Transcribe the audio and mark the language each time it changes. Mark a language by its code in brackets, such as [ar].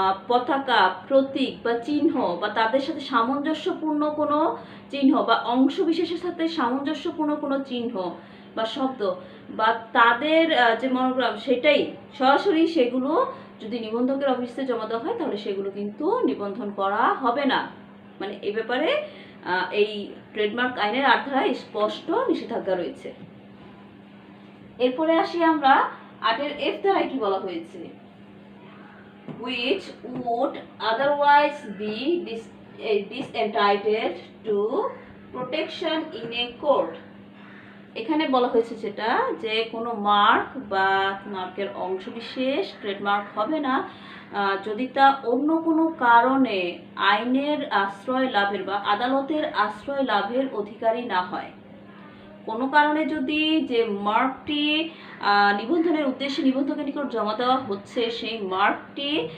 [bn] পতাকা, প্রতীক বা চিহ্ন বা তাদের সাথে সামঞ্জস্যপূর্ণ কোনো চিহ্ন বা অংশ বিশেষের সাথে সামঞ্জস্যপূর্ণ কোনো চিহ্ন বা শব্দ বা তাদের যে মনোগ্রাম সেটাই সরাসরি সেগুলো যদি নিবন্ধকের অফিসে জমা দেওয়া হয় তাহলে সেগুলো কিন্তু নিবন্ধন করা হবে না, মানে এই ব্যাপারে এই ট্রেডমার্ক আইনের 8 ধারায় স্পষ্ট নিষেধাজ্ঞা রয়েছে। এরপরে আসি আমরা 8-এর F ধারায় কি বলা হয়েছে, [en] which would otherwise be disentitled to protection in a court। [bn] এখানে বলা হয়েছে যেটা, যে কোনো মার্ক বা মার্কের অংশবিশেষ ট্রেডমার্ক হবে না যদি তা অন্য কোনো কারণে আইনের আশ্রয় লাভের বা আদালতের আশ্রয় লাভের অধিকারী না হয়। কোনো কারণে যদি যে মার্কটি নিবন্ধনের উদ্দেশ্যে নিবন্ধকের নিকট জমা দেওয়া হচ্ছে সেই মার্কটি